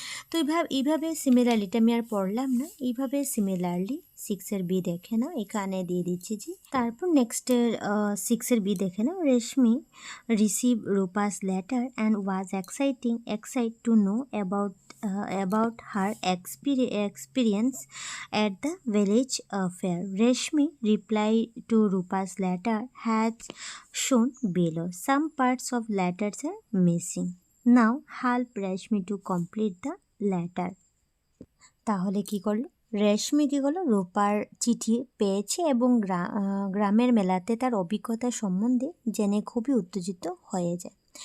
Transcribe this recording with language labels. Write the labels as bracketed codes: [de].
[bn] তো এইভাবে সিমিলারলিটা আমি আর পড়লাম না, এইভাবে সিমিলারলি 6-এর বি দেখে নাও, এখানে দিয়ে দিচ্ছি জি। তারপর নেক্সটের 6-এর বি দেখে নাও। [en] Reshmi receive Rupa's letter and was excite to know about her experience at the village fair. Reshmi reply to Rupa's letter has shown below. Some parts of letters are missing. Now help Reshmi to complete the letter. [bn] তাহলে কি করলো রেশমি, কী করলো, রূপার চিঠি পেয়েছে এবং গ্রামের মেলাতে তার অভিজ্ঞতা সম্বন্ধে জেনে খুবই উত্তেজিত হয়ে যায়।